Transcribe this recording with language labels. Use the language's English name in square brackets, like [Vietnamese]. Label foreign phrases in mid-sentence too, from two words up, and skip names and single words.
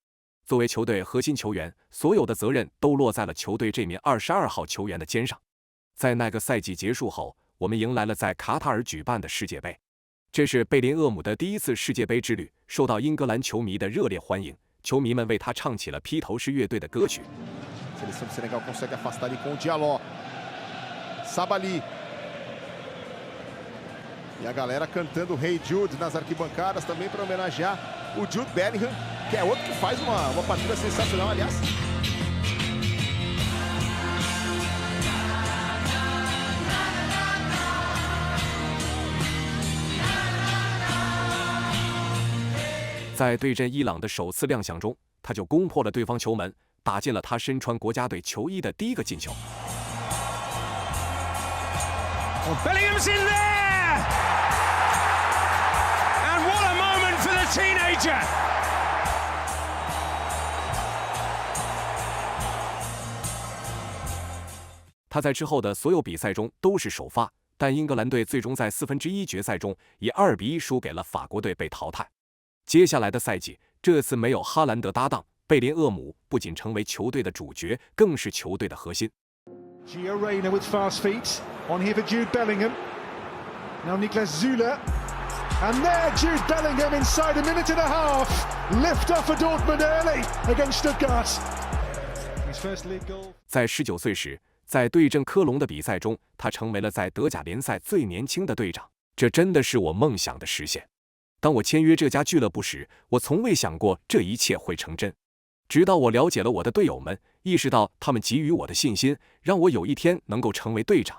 [Chinese] 作为球队核心球员，所有的责任都落在了球队这名22号球员的肩上。在那个赛季结束后，我们迎来了在卡塔尔举办的世界杯，这是贝林厄姆的第1次世界杯之旅，受到英格兰球迷的热烈欢迎，球迷们为他唱起了披头士乐队的歌曲。 [Portuguese] Seleção de Senegal consegue afastar ali com o Diallo. Sabaly. E a galera cantando Hey Jude nas arquibancadas também para homenagear o Jude Bellingham, que é outro que faz uma partida sensacional, aliás. [Chinese] 在对阵伊朗的首次亮相中，他就攻破了对方球门，打进了他身穿国家队球衣的第1个进球。 [English] Bellingham's in there! And what a moment for the teenager! [Chinese] 他在之后的所有比赛中都是首发，但英格兰队最终在1/4决赛中以2-1输给了法国队，被淘汰。接下来的赛季，这次没有哈兰德搭档，贝林厄姆不仅成为球队的主角，更是球队的核心。 [English] Gio Reyna with fast feet on here for Jude Bellingham. Now Niklas Süle, and there Jude Bellingham inside a minute and a half. Lift off for Dortmund early against Stuttgart. His first league goal. [Chinese] 在19岁时，在对阵科隆的比赛中，他成为了在德甲联赛最年轻的队长，这真的是我梦想的实现。当我签约这家俱乐部时，我从未想过这一切会成真。直到我了解了我的队友们，意识到他们给予我的信心，让我有一天能够成为队长。